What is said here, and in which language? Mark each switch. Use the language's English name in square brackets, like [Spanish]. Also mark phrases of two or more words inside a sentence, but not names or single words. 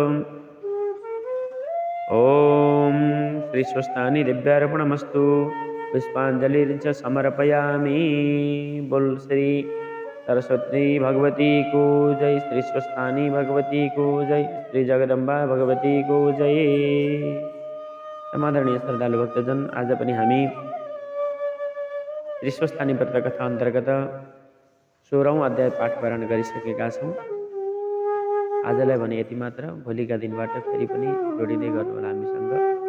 [Sanskrit] ॐ श्रीस्वस्थानि दिव्यार्पणमस्तु। पुष्पाञ्जलिर्च समर्पयामि। [Nepali] बोल श्री सरस्वती भगवती को जय। श्री स्वस्थानी भगवती को जय। श्री जगदम्बा भगवती को जय। समादरणीय श्रद्धालु भक्तजन, आज पनि हामी श्री स्वस्थानी व्रत कथा अन्तर्गत 16औं अध्याय पाठ पारायण गरिसकेका छौँ। आजलाई भने यति मात्र। भोलिका दिनबाट फेरि पनि जोडिँदै गर्नुहोला हामीसँग।